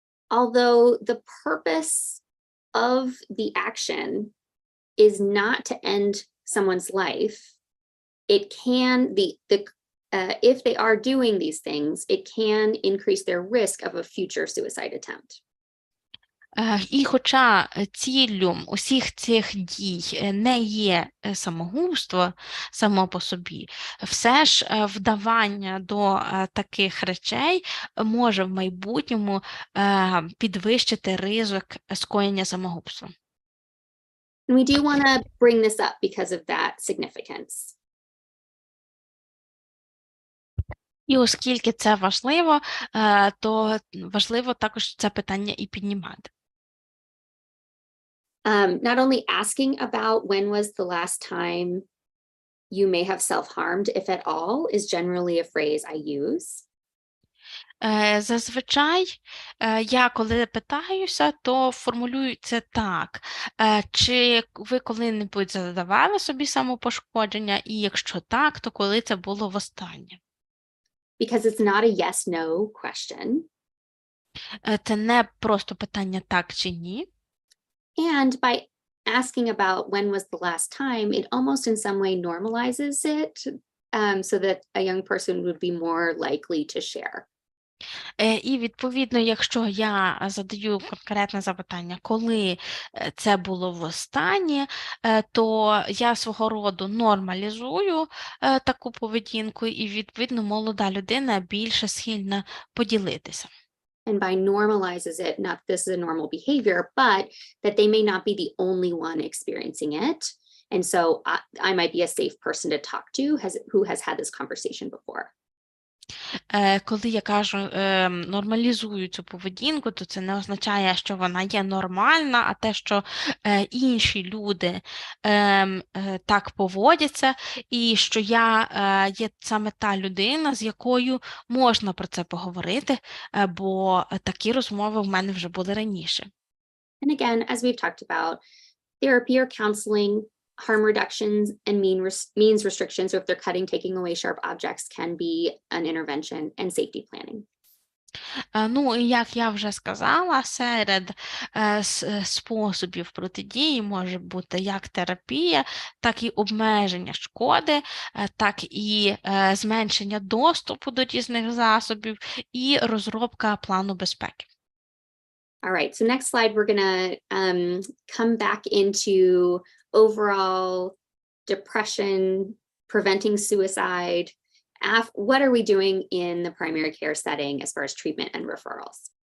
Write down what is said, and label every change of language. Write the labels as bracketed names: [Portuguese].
[English] Although the purpose of the action is not to end someone's life, it can if they are doing these things, it can increase their risk of a future suicide attempt. [Ukrainian] І хоча ціллю усіх цих дій не є самогубство само по собі, все ж вдавання до таких речей може в майбутньому підвищити ризик скоєння самогубства. [English] And we do want to bring this up because of that significance. [Ukrainian] І оскільки це важливо, то важливо також це питання і піднімати. [English] Not only asking about when was the last time you may have self-harmed, if at all, is generally a phrase I use. [Ukrainian] Зазвичай я, коли питаюся, то формулюю це так. Чи ви коли-небудь задавали собі самопошкодження, і якщо так, то коли це було востаннє? [English] Because it's not a yes-no question. [Ukrainian] Це не просто питання так чи ні. [English] And by asking about when was the last time, it almost in some way normalizes it so that a young person would be more likely to share. [Ukrainian] І, відповідно, якщо я задаю конкретне запитання, коли це було востаннє, то я свого роду нормалізую таку поведінку, і, відповідно, молода людина більше схильна поділитися. [English] And by normalizes it, not this is a normal behavior, but that they may not be the only one experiencing it. And so I might be a safe person to talk to who has had this conversation before. [Ukrainian] Коли я кажу нормалізую цю поведінку, то це не означає, що вона є нормальна, а те, що інші люди так поводяться, і що я є саме та людина, з якою можна про це поговорити, бо такі розмови в мене вже були раніше. [English] And again, as we've talked about, therapy or counseling harm reductions and means restrictions, so if they're cutting, taking away sharp objects, can be an intervention, and safety planning. [Ukrainian] Ну, і як я вже сказала, серед способів протидії може бути як терапія, так і обмеження шкоди, так і зменшення доступу до різних засобів і розробка плану безпеки. [English] All right, so next slide, we're gonna come back into overall depression, preventing suicide. What are we doing in the primary care setting as far as treatment and referrals?